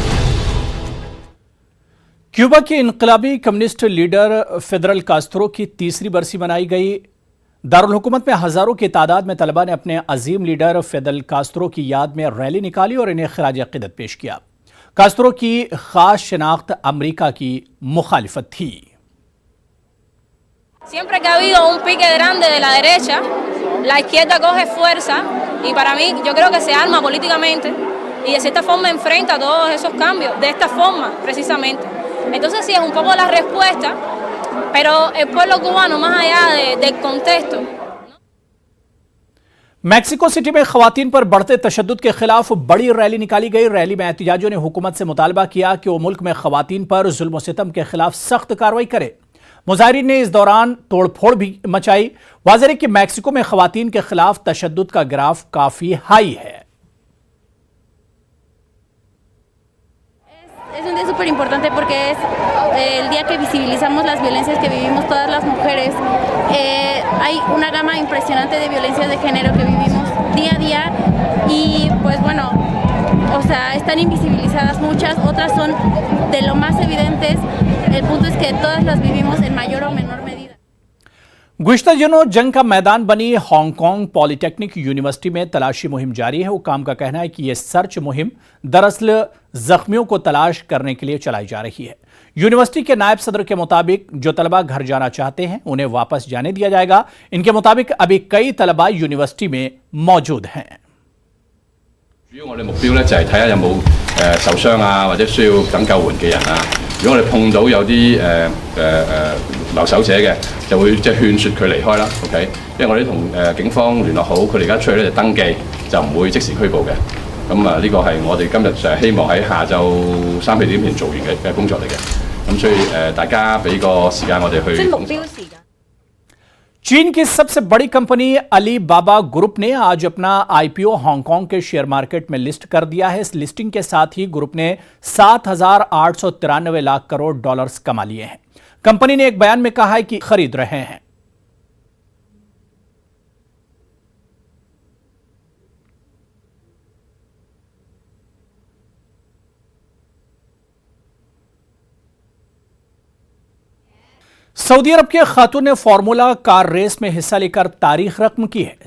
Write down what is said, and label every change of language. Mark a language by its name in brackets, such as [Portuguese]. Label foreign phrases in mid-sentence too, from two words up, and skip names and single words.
[Urdu] کیوبا کے انقلابی کمیونسٹ لیڈر فیدل کاسترو کی تیسری برسی منائی گئی. دار الحکومت میں ہزاروں کی تعداد میں طلبہ نے اپنے عظیم لیڈر فیدل کاسترو کی یاد میں ریلی نکالی اور انہیں خراج عقیدت پیش کیا. کاسترو کی خاص شناخت امریکہ کی مخالفت تھی. [Spanish] Siempre que ha habido un pique grande de la derecha, la izquierda coge fuerza Y para mí, yo creo que se arma políticamente y de cierta forma enfrenta todos esos cambios, de esta forma, precisamente. Entonces sí, es un poco la respuesta, pero el pueblo cubano, más allá del contexto. [Urdu] میکسیکو سٹی میں خواتین پر بڑھتے تشدد کے خلاف بڑی ریلی نکالی گئی. ریلی میں احتجاجیوں نے حکومت سے مطالبہ کیا کہ وہ ملک میں خواتین پر ظلم ستم کے خلاف سخت کارروائی کرے. مظاہرین نے اس دوران توڑ پھوڑ بھی مچائی. واضح ہے کہ میکسیکو میں خواتین کے خلاف تشدد کا گراف کافی ہائی ہے. [Spanish] Es un día súper importante porque es el día que visibilizamos las violencias que vivimos todas las mujeres. Hay una gama impresionante de violencias de género que vivimos día a día y pues bueno, o sea, están invisibilizadas muchas, otras son de lo más evidentes. El punto es que todas las vivimos en mayor o menor medida. [Urdu] گزشتہ دنوں جنگ کا میدان بنی ہانگ کانگ پولی ٹیکنک یونیورسٹی میں تلاشی مہم جاری ہے. حکام کا کہنا ہے کہ یہ سرچ مہم دراصل زخمیوں کو تلاش کرنے کے لیے چلائی جا رہی ہے. یونیورسٹی کے نائب صدر کے مطابق جو طلبہ گھر جانا چاہتے ہیں انہیں واپس جانے دیا جائے گا. ان کے مطابق ابھی کئی طلبہ یونیورسٹی میں موجود ہیں. [Cantonese] 主要我哋目標咧就係睇下有冇受傷啊，或者需要等救援嘅人啊。如果我哋碰到有啲留守者嘅，就會即係勸説佢離開啦。OK， 因為我哋同警方聯絡好，佢哋而家出去咧就登記，就唔會即時拘捕嘅。咁啊，呢個係我哋今日就希望喺下晝3、4點前做完嘅工作嚟嘅。咁所以大家俾個時間我哋去。即係目標時間。 [Urdu] چین کی سب سے بڑی کمپنی علی بابا گروپ نے آج اپنا آئی پی او ہانگ کانگ کے شیئر مارکیٹ میں لسٹ کر دیا ہے. اس لسٹنگ کے ساتھ ہی گروپ نے 7,893 لاکھ کروڑ ڈالرز کما لیے ہیں. کمپنی نے ایک بیان میں کہا ہے کہ خرید رہے ہیں۔ سعودی عرب کے خاتون نے فارمولا کار ریس میں حصہ لے کر تاریخ رقم کی ہے.